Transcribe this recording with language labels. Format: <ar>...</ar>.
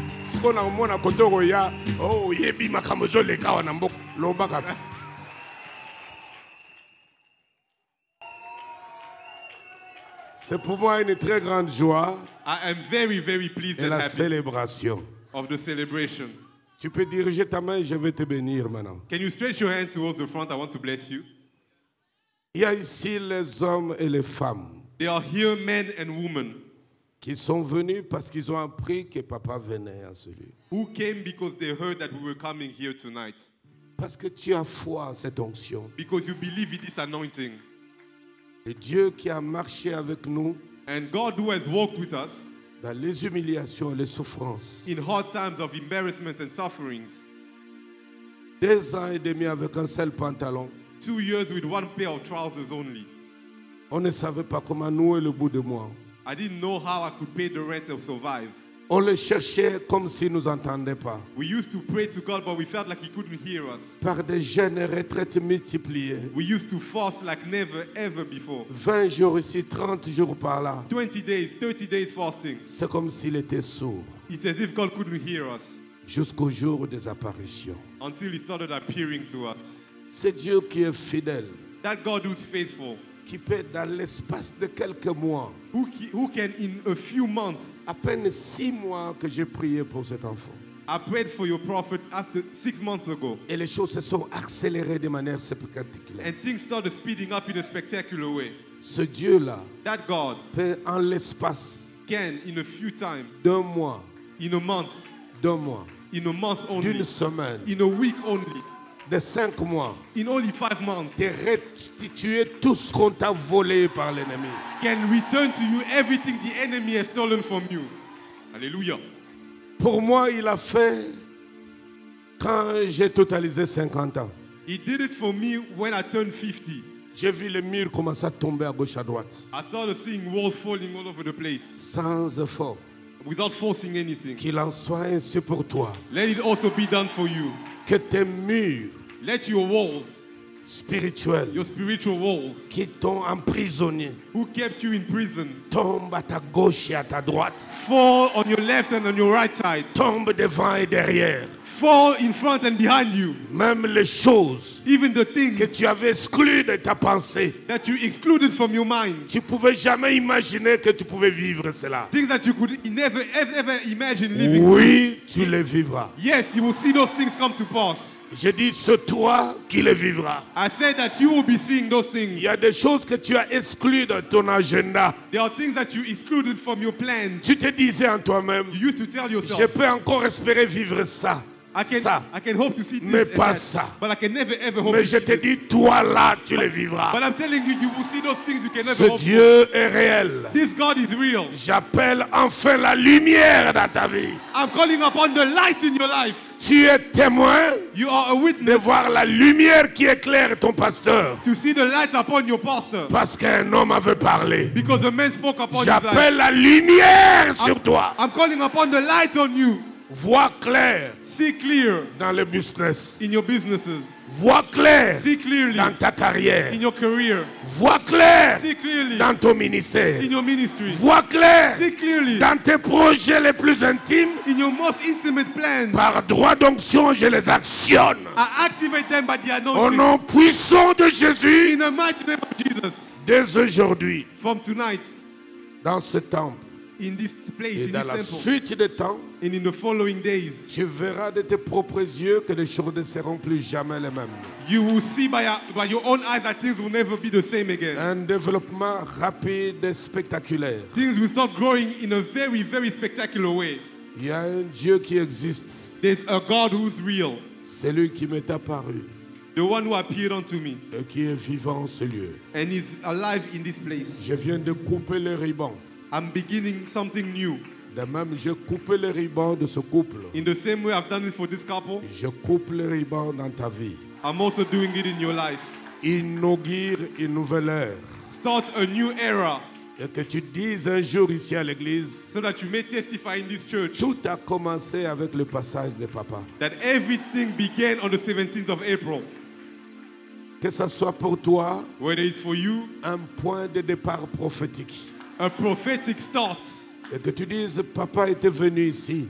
<fr>Ce qu'on a au monde à côté</fr> <ln>ya, oh yebi makambo zo leka wana mboko lobakas.</ln> <fr>C'est pour moi une très grande joie</fr> <en>I am very, very pleased</en> <fr>et</fr> <en>and</en> <fr>la</fr> <en>happy</en> <fr>célébration.</fr> <en>of the celebration.</en> <fr>Tu peux diriger ta main, je vais te bénir maintenant.</fr> <en>Can you stretch your hand towards the front? I want to bless you.</en> <fr>Il y a ici les hommes et les femmes</fr> <en>They are here, men and women,</en> <fr>qui sont venus parce qu'ils ont appris que papa venait à celui.</fr> <en>who came because they heard that we were coming here tonight.</en> <fr>Parce que tu as foi en cette onction.</fr> <en>Because you believe in this anointing.</en> <fr>Le Dieu qui a marché avec nous</fr> <en>And God, who has walked with us</en> <fr>dans les humiliations et les souffrances.</fr> <en>in hard times of embarrassment and sufferings,</en> <fr>2 ans et demi avec un seul pantalon.</fr> <en>2 years with one pair of trousers only.</en> <fr>On ne savait pas comment nouer le bout de moi.</fr> <en>I didn't know how I could pay the rent or survive.</en> <fr>On le cherchait comme s'il ne nous entendait pas.</fr> <en>We used to pray to God, but we felt like He couldn't hear us.</en> <fr>Par des jeûnes et retraites multipliées.</fr> <en>We used to fast like never ever before.</en> <fr>20 jours ici, 30 jours par là.</fr> <en>20 days, 30 days fasting.</en> <fr>C'est comme s'il était sourd.</fr> <en>It's as if God couldn't hear us</en> <fr>Jusqu'au jour des apparitions.</fr> <en>until He started appearing to us.</en> <fr>C'est Dieu qui est fidèle.</fr> <en>That God who's faithful,</en> <fr>Qui peut, dans l'espace de quelques mois,</fr> <en>who can in a few months,</en> <fr>à peine 6 mois que j'ai prié pour cet enfant.</fr> <en>I prayed for your prophet after 6 months ago,</en> <fr>Et les choses se sont accélérées de manière spectaculaire.</fr> <en>and things started speeding up in a spectacular way.</en> <fr>Ce Dieu-là</fr> <en>That God</en> <fr>peut, en l'espace</fr> <en>can, in a few time,</en> <fr>d'un mois,</fr> <en>in a month, in a month only,</en> <fr>d'une semaine,</fr> <en>in a week only,</en> <fr>de 5 mois,</fr> <en>in only 5 months,</en> <fr>de restituer tout ce qu'on t'a volé par l'ennemi.</fr> <en>can return to you everything the enemy has stolen from you.</en> <fr>Hallelujah.</fr> <en>Pour moi, il a fait quand j'ai totalisé 50 ans.</en> <fr>He did it for me when I turned 50.</fr> <en>J'ai vu les murs commencer à tomber à gauche, à droite,</en> <fr>I started seeing walls falling all over the place</fr> <en>sans effort.</en> <fr>without forcing anything.</fr> <en>Qu'il en soit ainsi pour toi.</en> <fr>Let it also be done for you.</fr> <en>Que tes murs</en> <fr>Let your walls,</fr> <en>spirituels</en> <fr>your spiritual walls,</fr> <en>qui t'ont emprisonné</en> <fr>who kept you in prison,</fr> <en>tombent à ta gauche et à ta droite.</en> <fr>fall on your left and on your right side.</fr> <en>Tombent devant et derrière.</en> <fr>Fall in front and behind you.</fr> <en>Même les choses</en> <fr>Even the things</fr> <en>que tu avais exclues de ta pensée.</en> <fr>that you excluded from your mind.</fr> <en>Tu pouvais jamais imaginer que tu pouvais vivre cela.</en> <fr>Things that you could never ever imagine living.</fr> <en>Oui, tu les vivras.</en> <fr>Yes, you will see those things come to pass.</fr> <en>Je dis, c'est toi qui les vivras.</en> <fr>I said that you will be seeing those</fr> <en>Il</en> <fr>things.</fr> <en>y a des choses que tu as exclues de ton agenda.</en> <fr>There are things that you excluded from your plans.</fr> <en>Tu te disais en toi-même,</en> <fr>You used to tell</fr> <en>je</en> <fr>yourself,</fr> <en>peux encore espérer vivre ça.</en> <fr>I</fr> <en>Ça.</en> <fr>can hope to see this</fr> <en>Mais</en> <fr>and</fr> <en>pas</en> <fr>that,</fr> <en>ça.</en> <fr>but I can never ever hope</fr> <en>Mais</en> <fr>to</fr> <en>je</en> <fr>see</fr> <en>te</en> <fr>this.</fr> <en>dis, toi là, tu les vivras.</en> <fr>But I'm telling you, you will see those things you can never</fr> <en>Ce</en> <fr>hope</fr> <en>Dieu est réel.</en> <fr>for. This God is real.</fr> <en>J'appelle enfin la lumière dans ta vie.</en> <fr>I'm calling upon the light in your life.</fr> <en>Tu es témoin</en> <fr>You are a</fr> <en>de</en> <fr>witness</fr> <en>voir la lumière qui éclaire ton pasteur.</en> <fr>to see the light upon your pastor.</fr> <en>Parce qu'un homme avait parlé.</en> <fr>Because a man spoke upon his life.</fr> <en>J'appelle la lumière sur toi.</en> <fr>I'm calling upon the light on you.</fr> <en>Vois clair</en> <fr>See clear</fr> <en>dans le business.</en> <fr>in your businesses.</fr> <en>Vois clair</en> <fr>See clearly</fr> <en>dans ta carrière.</en> <fr>in your career.</fr> <en>Vois clair</en> <fr>See clearly</fr> <en>dans ton ministère.</en> <fr>in your ministry.</fr> <en>Vois clair</en> <fr>See clearly</fr> <en>dans tes projets les plus intimes.</en> <fr>in your most intimate plans.</fr> <en>Par droit d'onction, je les actionne.</en> <fr>I activate them by the</fr> <en>Au</en> <fr>anointing.</fr> <en>nom puissant de Jésus,</en> <fr>In the mighty name of Jesus.</fr> <en>dès aujourd'hui,</en> <fr>From tonight,</fr> <en>dans ce temple</en> <fr>in this place,</fr> <en>et</en> <fr>in this</fr> <en>la</en> <fr>temple,</fr> <en>suite des temps,</en> <fr>and in the following days,</fr> <en>tu verras de tes propres yeux que les choses ne seront plus jamais les mêmes.</en> <fr>you will see by your own eyes that things will never be the same again.</fr> <en>Un développement rapide et spectaculaire.</en> <fr>Things will start growing in a very, very spectacular way.</fr> <en>Il y a un Dieu qui existe.</en> <fr>There's a God who's real,</fr> <en>C'est lui qui m'est apparu</en> <fr>the one who appeared unto me,</fr> <en>et qui est vivant en ce lieu.</en> <fr>and is alive in this place.</fr> <en>Je viens de couper les ribans.</en> <fr>I'm beginning something new.</fr> <en>De même, je coupe les ribans de ce couple.</en> <fr>In the same way I've done it for this couple,</fr> <en>Je coupe les ribans dans ta vie.</en> <fr>I'm also doing it in your life.</fr> <en>Inaugure une nouvelle ère.</en> <fr>Start a new era</fr> <en>Et que tu dises un jour ici à l'église,</en> <fr>so that you may testify in this church</fr> <en>tout a commencé avec le passage de papa.</en> <fr>that everything began on the 17th of April.</fr> <en>Que ça soit pour toi</en> <fr>Whether it's for you,</fr> <en>un point de départ prophétique.</en> <fr>a prophetic start.</fr> <en>Et que tu dises, papa était venu ici.</en>